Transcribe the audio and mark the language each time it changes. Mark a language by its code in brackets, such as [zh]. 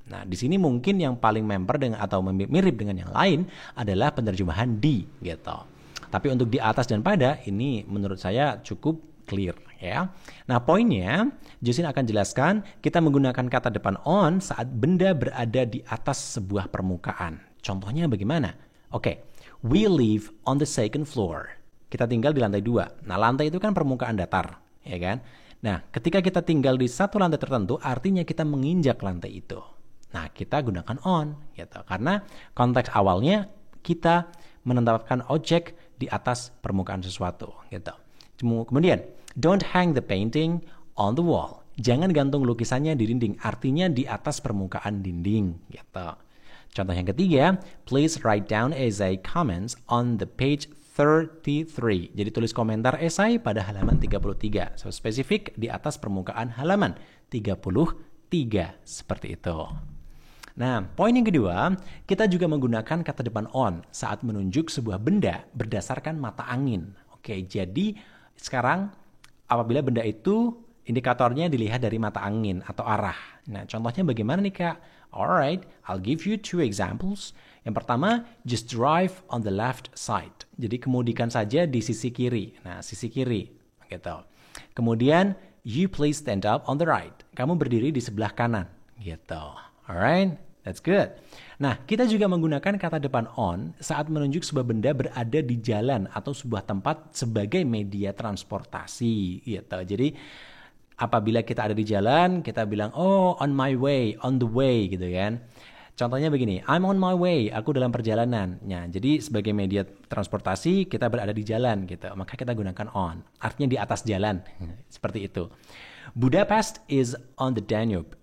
[id] Nah, di sini mungkin yang paling member dengan atau mirip dengan yang lain adalah penerjemahan di gitu. Tapi untuk di atas dan pada ini menurut saya cukup clear ya. Nah, poinnya Jocelyn akan jelaskan kita menggunakan kata depan on saat benda berada di atas sebuah permukaan. Contohnya bagaimana? [en] Oke, we live on the second floor. [id] Kita tinggal di lantai 2. Nah, lantai itu kan permukaan datar, ya kan? Nah, ketika kita tinggal di satu lantai tertentu, artinya kita menginjak lantai itu. Nah, kita gunakan on gitu. Karena konteks awalnya kita menetapkan objek di atas permukaan sesuatu, gitu. [en] Kemudian, don't hang the painting on the wall. [id] Jangan gantung lukisannya di dinding, artinya di atas permukaan dinding, gitu. Contoh yang ketiga, [en] please write down essay comments on the page 33. [id] Jadi tulis komentar esai pada halaman 33. So spesifik di atas permukaan halaman 33. Seperti itu. Nah, poin yang kedua, kita juga menggunakan kata depan on saat menunjuk sebuah benda berdasarkan mata angin. Oke, jadi sekarang apabila benda itu indikatornya dilihat dari mata angin atau arah. Nah, contohnya bagaimana nih, Kak? [en] Alright, I'll give you 2 examples. [id] Yang pertama, [en] just drive on the left side. [id] Jadi kemudikan saja di sisi kiri. Nah, sisi kiri, gitu. [en] Kemudian, you please stand up on the right. [id] Kamu berdiri di sebelah kanan, gitu. [en] Alright, that's good. [id] Nah, kita juga menggunakan kata depan on saat menunjuk sebuah benda berada di jalan atau sebuah tempat sebagai media transportasi, gitu. Jadi, apabila kita ada di jalan, kita bilang, oh, [en] on my way, on the way, [id] gitu kan. Contohnya begini, [en] I'm on my way, [id] aku dalam perjalanan. Nah, jadi sebagai media transportasi, kita berada di jalan, gitu. Maka kita gunakan on, artinya di atas jalan, seperti itu. [en] Budapest is on the Danube.